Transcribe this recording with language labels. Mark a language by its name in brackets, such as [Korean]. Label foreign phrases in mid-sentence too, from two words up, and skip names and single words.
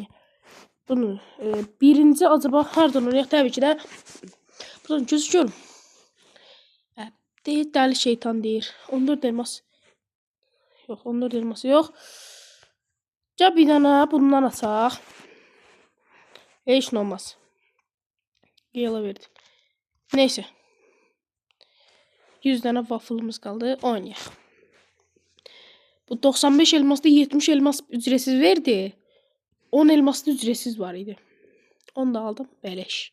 [Azerbaijani] Bunu birinci acaba hardan oraya? Təbii ki də buradan gözüküyorum. Deyir dəli şeytan deyir. 14 elmas. Yox, 14 elması yox. Ya bir dənə bundan açaq. Heç nə olmaz. Yala verdi. [Turkish] Neyse. 100 tane waffle'ımız kaldı. Oynayaq. Bu 95 elmasda 70 elmas ücretsiz verdi. 10 elmasda ücretsiz var idi. Onu da aldım. Beleş.